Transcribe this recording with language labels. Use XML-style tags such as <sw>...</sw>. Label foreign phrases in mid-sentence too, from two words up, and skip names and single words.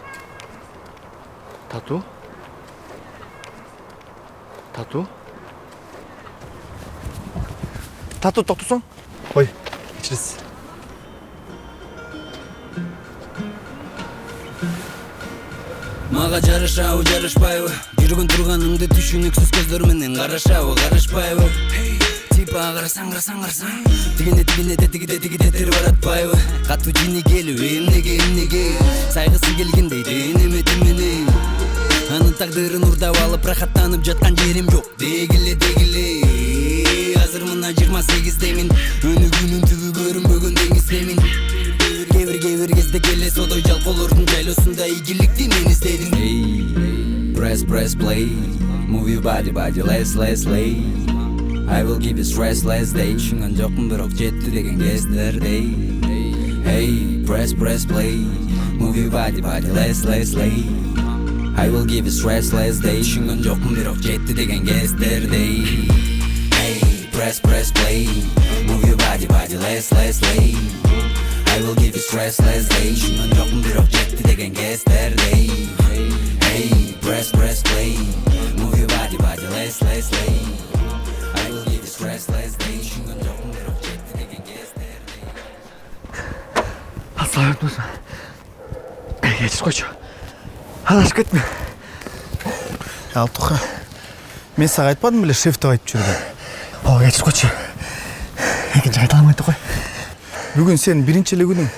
<ky>Тату? Тату? Тату токтосоң? Ой, кечиресиз. Мага жарашабы жарашпайбы жүргөн турганыңды түшүнүксүз көздөр менен карашабы карашпайбы типа карасаң тигине тигиде тери баратпайбы катуу жини келип эмнеге сайгысы келгендей денеме анын тагдырын урдап алып рахаттанып жаткан жерим жок дегиле азыр мына 28-демин өнүгүүнүн түбү көрүнбөгөн деңиздемин кээ бир кезде келес одой жалкоолордун жайлоосунда ийгиликти мен издедим</ky> <en>press play move your body let's lay I will give you stressless day</en> <ky>түшүнгөн жокмун бирок жетти деген кездердей</ky> <en>hey press play move your body let's lay I will give you stressless day</en> <ky>түшүнгөн жокмун бирок жетти деген кездердей</ky> <en>hey press play move your body let's lay I will give you stressless day</en> <ky>түшүнгөн жокмун бирок жетти деген кездердей</ky> <en>hey press play move your body let's lay I will give you stressless day</en> <ky>түшүнгөн жокмун бирок жетти деген кездердей Аслабек кечирип койчу. Адашып кетме. Алтуха, мен сага айтпадым беле шеф деп айтып жүргөн. Ооба, кечирип койчу. Экинчи айта алмайды кой. Бүгүн сенин биринчи эле күнүң.</ky>